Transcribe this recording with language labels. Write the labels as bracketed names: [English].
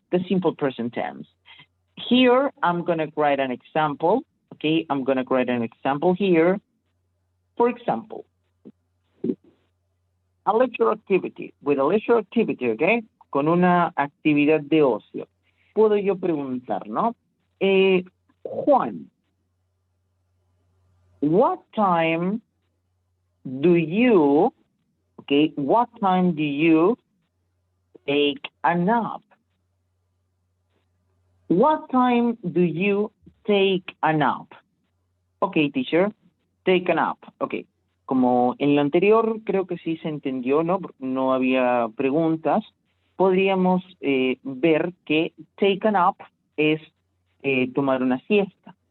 [English] The simple present tense. Here, I'm going to write an example, okay? I'm going to write an example here. For example, a leisure activity, with a leisure activity, okay? [Spanish] Con una actividad de ocio. Puedo yo preguntar, ¿no? Juan, what time [English] do you, okay, what time do you take a nap? What time do you take a nap? Okay, teacher, take a nap. Okay. [Spanish] Como en lo anterior creo que sí se entendió, ¿no? No había preguntas. Podríamos ver que take a nap es tomar una siesta.